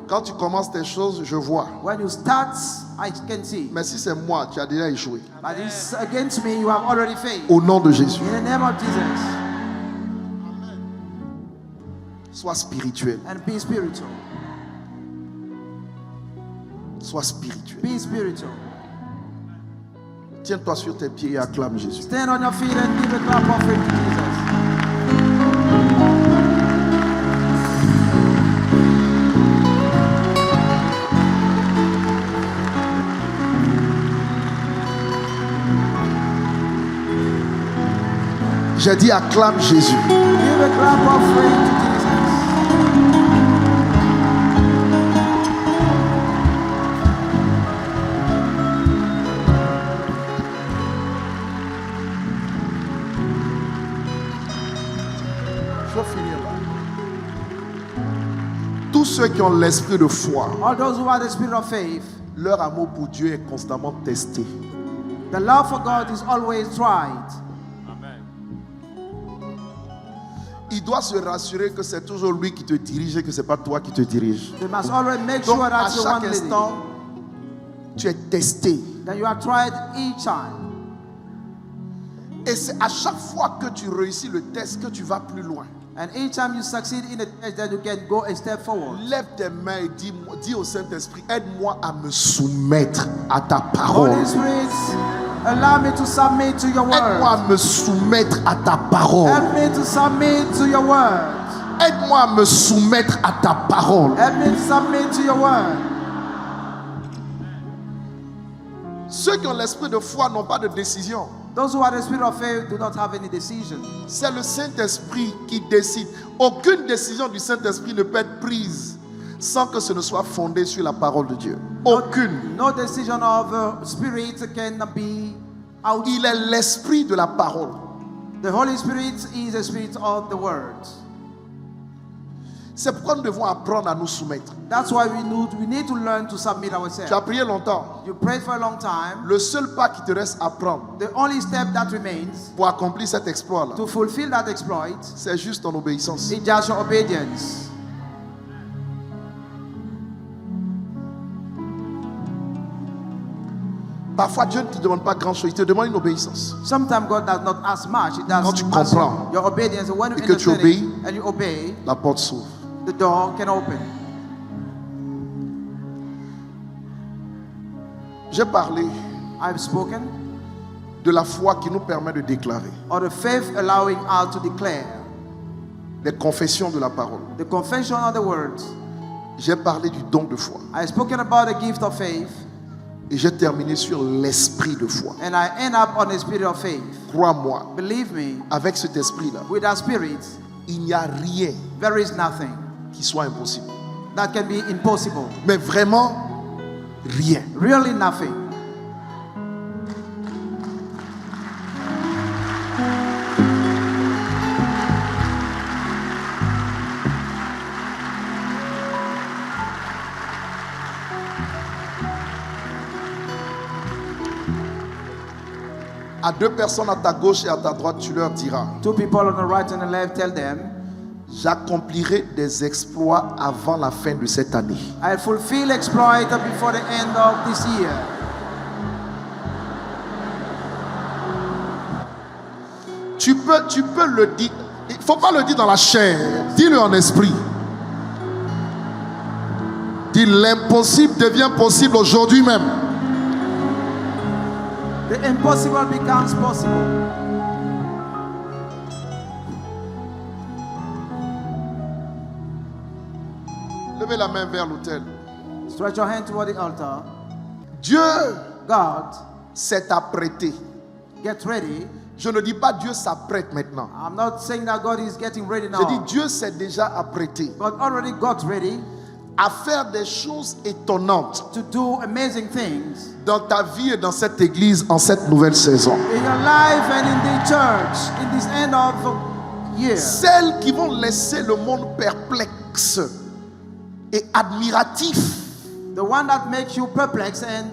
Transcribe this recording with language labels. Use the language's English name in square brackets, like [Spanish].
[French] Quand tu commences tes choses, je vois. [English] When you start, I can see. [French] Mais si c'est moi, tu as déjà échoué. [English] But it's against me, you have already failed. [French] Au nom de Jésus. [English] In the name of Jesus. [French] Sois spirituel. [English] And be spiritual. [French] Sois spirituel. [English] Be spiritual. [French] Tiens-toi sur tes pieds et acclame Jésus. [English] Stand on your feet and give a clap offering to Jesus. [French] J'ai dit acclame Jésus. [English] Give a clap offering to Jesus. [French] Je vais finir là. Tous ceux qui ont l'esprit de foi, [English] All those who have the spirit of faith, [French] leur amour pour Dieu est constamment testé. [English] the love for God is always tried. [French] il doit se rassurer que c'est toujours lui qui te dirige et que ce n'est pas toi qui te dirige. [English] They must always make [French] Donc [English] sure [French] à [English] that you [French] chaque [English] one [French] instant, tu es testé. [English] that you are tried each time. [French] Et c'est à chaque fois que tu réussis le test que tu vas plus loin. [English] And each time you succeed in the test, then you can go a step forward. [French] Lève tes mains et dis au Saint-Esprit, aide-moi à me soumettre à ta parole. [English] Holy Spirit, allow me to submit to your [French] Aide-moi à [English] word. [French] me soumettre à ta parole. [English] Help me to submit to your word. [French] Aide-moi à me soumettre à ta parole. [English] Help me to submit to your word. [French] Ceux qui ont l'esprit de foi n'ont pas de décision. [English] Those who are the spirit of faith do not have any decision. [French] C'est le Saint-Esprit qui décide. Aucune décision du Saint-Esprit ne peut être prise sans que ce ne soit fondé sur la parole de Dieu. Aucune. [English] No decision of spirit can be out. [French] Il est l'esprit de la parole. [English] The Holy Spirit is the spirit of the word. [French] C'est pourquoi nous devons apprendre à nous soumettre. [English] That's why we need to learn to submit ourselves. [French] Tu as prié longtemps. [English] You prayed for a long time. [French] Le seul pas qui te reste à prendre [English] The only step that remains [French] pour accomplir cet exploit-là, [English] to fulfill that exploit [French] c'est juste ton obéissance. [English] is just your obedience. [French] Parfois, Dieu ne te demande pas grand-chose, il te demande une obéissance. [English] Sometimes God does not ask much. It [French] Quand [English] does [French] tu [English] ask [French] comprends [English] your obedience. And when you [French] et que tu [English] understand [French] obéis, [English] it and you obey, [French] La porte s'ouvre. [English] the door can open. [French] J'ai parlé [English] I've spoken [French] de la foi qui nous permet de déclarer, [English] of the faith allowing us to declare, [French] des confessions de la parole. [English] the confession of the words. [French] J'ai parlé du don de foi [English] I've spoken about the gift of faith, [French] et j'ai terminé sur l'esprit de foi. [English] and I end up on the spirit of faith. [French] Crois-moi, [English] Believe me, [French] avec cet esprit-là, [English] with that spirit, [French] il n'y a rien [English] there is nothing [French] qui soit impossible. [English] that can be impossible. [French] Mais vraiment, rien. [English] Really nothing. [French] À deux personnes à ta gauche et à ta droite, tu leur diras, [English] Two people on the right and the left, tell them, [French] j'accomplirai des exploits avant la fin de cette année. [English] I fulfill exploit before the end of this year. [French] Tu peux le dire. Il ne faut pas le dire dans la chair. Dis-le en esprit. Dis, l'impossible devient possible aujourd'hui même. [English] The impossible becomes possible. [French] Levez la main vers l'autel. [English] Stretch your hand toward the altar. [French] Dieu [English] God, [French] s'est apprêté. [English] get ready. [French] Je ne dis pas Dieu s'apprête maintenant. [English] I'm not saying that God is getting ready [French] Je dis [English] now. [French] Dieu s'est déjà apprêté [English] God already got ready [French] à faire des choses étonnantes [English] to do amazing things [French] dans ta vie et dans cette église en cette nouvelle saison. [English] in your life and in the church in this end of year. [French] Celles qui vont laisser le monde perplexe et admiratif [English] The one that makes you perplexed and